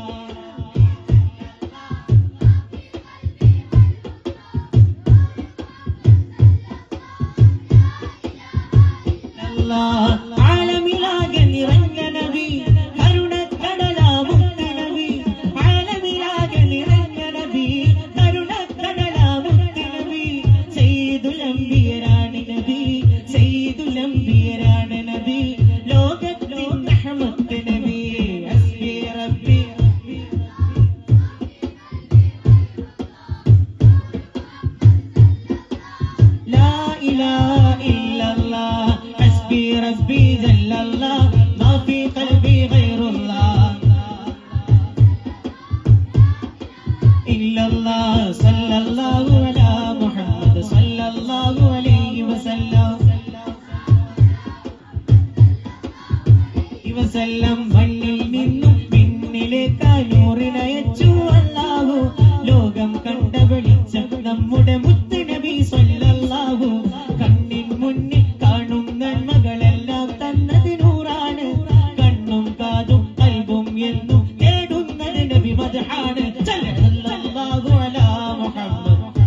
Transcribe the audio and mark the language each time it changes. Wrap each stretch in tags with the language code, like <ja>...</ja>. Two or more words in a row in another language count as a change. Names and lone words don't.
<ml>ആലമിലാകെ നിറഞ്ഞ നബി കരുണക്കടലാമുത്ത നബി ആലമിലാകെ നിറഞ്ഞ നബി കരുണക്കടലാമുത്ത നബി സയ്യിദുൽ അംബിയരാണ് നബി സയ്യിദുൽ അംബിയരാണ് നബി ലോകത്തിൻ റഹ്മത്ത് നബി</ml> <ar>حسبي ربي لا إله إلا الله حسبي ربي جل الله ما في قلبي غير الله إلا الله صلى الله على محمد صلى الله عليه وسلم</ar> <ml>മണ്ണിൽ നിന്നും പിന്നിലേക്കായി നൂറിനയച്ചു അല്ലാഹു ലോകം കണ്ട വെളിച്ചം നമ്മുടെ മുത്ത് നബി സല്ലല്ലാഹു കണ്ണിൻ മുന്നിൽ കാണും നന്മകളെല്ലാം തന്നത് നൂറാണ് കണ്ണും കാതും കൽബും എന്നും തേടുന്നത് നബി മദ്ഹാണ്</ml> <ar>صلى الله على محمد</ar>